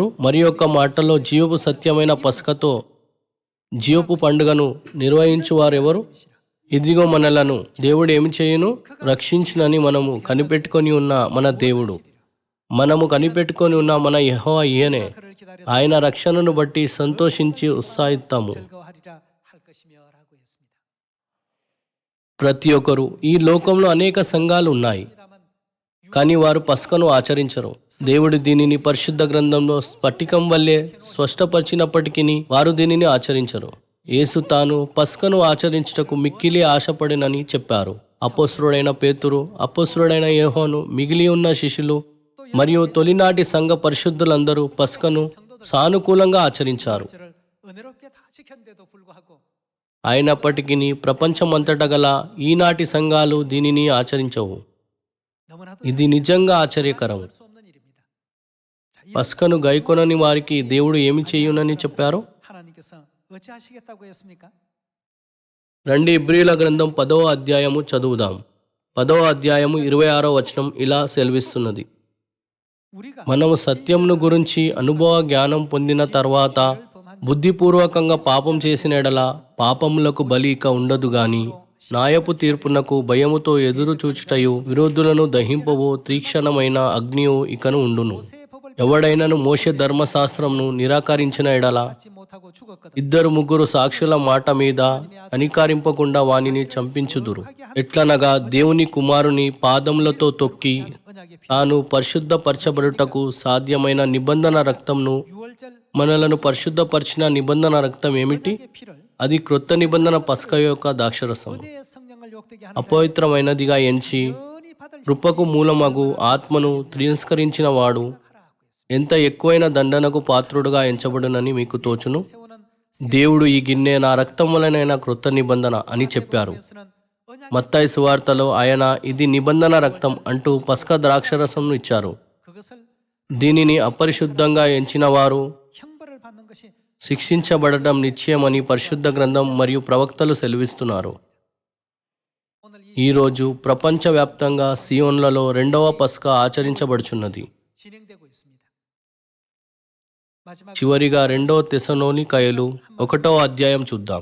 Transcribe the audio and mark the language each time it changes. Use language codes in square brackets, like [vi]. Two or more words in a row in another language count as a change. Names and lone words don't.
[te] మరి యొక్క మాటలో జీవపు సత్యమైన పస్కతో జీవపు పండుగను నిర్వహించువారెవరు? ఇదిగో మనలను దేవుడు ఏమి చేయును? రక్షించునని మనము కనిపెట్టుకొని ఉన్న మన దేవుడు, మనము కనిపెట్టుకొని ఉన్న మన యెహోవా ఈయనే. [ko] 그를 기다려 [te] ఆయన రక్షణను బట్టి సంతోషించి ఉత్సాహిస్తాము. [ko] 즐거워하리라 할 것이며라고 했습니다. [te] ప్రతి ఒక్కరు ఈ లోకంలో అనేక సంఘాలు ఉన్నాయి, [ko] 다만 [te] కానీ వారు పస్కను ఆచరించరు. దేవుడు దీనిని పరిశుద్ధ గ్రంథంలో స్ఫటికం వల్లే స్పష్టపరిచినప్పటికీ వారు దీనిని ఆచరించరు. యేసు తాను పస్కను ఆచరించుటకు మిక్కిలి ఆశపడినని చెప్పారు. అపోస్తలుడైన పేతురు, అపోస్తలుడైన యోహాను, మిగిలి ఉన్న శిష్యులు మరియు తొలినాటి సంఘ పరిశుద్ధులందరూ పస్కను సానుకూలంగా ఆచరించారు. [ko] 절을 은혜롭게 다 지켰는데도 불구하고 [te] అయినప్పటికీ ప్రపంచమంతటా గల ఈనాటి సంఘాలు దీనిని ఆచరించవు. [ko] 너무나도 [te] ఇది నిజంగా ఆశ్చర్యకరం. [ko] 수 없는 일입니다. 자, 이 [te] పస్కను గైకొనని వారికి దేవుడు ఏమి చేయునని చెప్పారు? [ko] 하나님께서 어찌하시겠다고 했습니까? [te] రండి ఇబ్రీల గ్రంథం 10వ అధ్యాయము చదువుదాం. 10వ అధ్యాయము 26వ వచనం ఇలా సెలవిస్తున్నది. [ko] 우리가 [te] మనము సత్యంను గురించి అనుభవ జ్ఞానం పొందిన తర్వాత బుద్ధిపూర్వకంగా పాపం చేసిన ఎడల పాపములకు బలి ఇక ఉండదు గాని న్యాయపు తీర్పునకు భయముతో ఎదురు చూచుటయు విరోధులను దహింపవో తీక్షణమైన అగ్నియు ఇకను ఉండును. [ko] 새 법을 [te] ఎవడైనను మోషే ధర్మశాస్త్రంను నిరాకరించిన ఎడల [ko] 받지 못하고 죽었거든. [te] 2-3 సాక్షుల మాట మీద కనికరింపకుండా వానిని చంపించుదురు. ఎట్లనగా దేవుని కుమారుని పాదములతో తొక్కి [ko] 언약의 피 [te] తాను పరిశుద్ధపరచబడుటకు సాధ్యమైన నిబంధన రక్తంను [ko] 6월절 [te] మనలను పరిశుద్ధపరిచిన నిబంధన రక్తం ఏమిటి? [ko] 피를 [te] అది క్రొత్త నిబంధన పస్క యొక్క ద్రాక్షరసం. [ko] 내 성령을 욕되게 하는 [te] అపవిత్రమైనదిగా ఎంచి [ko] 자연히 받을 [te] కృపకు మూలమగు ఆత్మను తిరస్కరించిన వాడు ఎంత ఎక్కువైన దండనకు పాత్రుడుగా ఎంచబడునని మీకు తోచును. [ko] 세우는 [te] దేవుడు ఈ గిన్నె నా రక్తం వలనైన క్రొత్త నిబంధన అని చెప్పారు. [ko] 에서는 언약 [te] మత్తాయి సువార్తలో ఆయన ఇది నిబంధన రక్తం అంటూ పస్క ద్రాక్షరసంను ఇచ్చారు. [ko] 그것을 [te] దీనిని అపరిశుద్ధంగా ఎంచిన వారు [ko] 형벌을 받는 것이 [te] శిక్షించబడటం నిశ్చయమని పరిశుద్ధ గ్రంథం మరియు ప్రవక్తలు సెలవిస్తున్నారు. [ko] 오늘 이 [te] ఈరోజు ప్రపంచవ్యాప్తంగా సియోన్లలో 2వ పస్క ఆచరించబడుచున్నది. [ko] 진행되고 있습니다. 마지막 [te] చివరిగా 2వ తెసలోనికయలు 1వ అధ్యాయం చూద్దాం.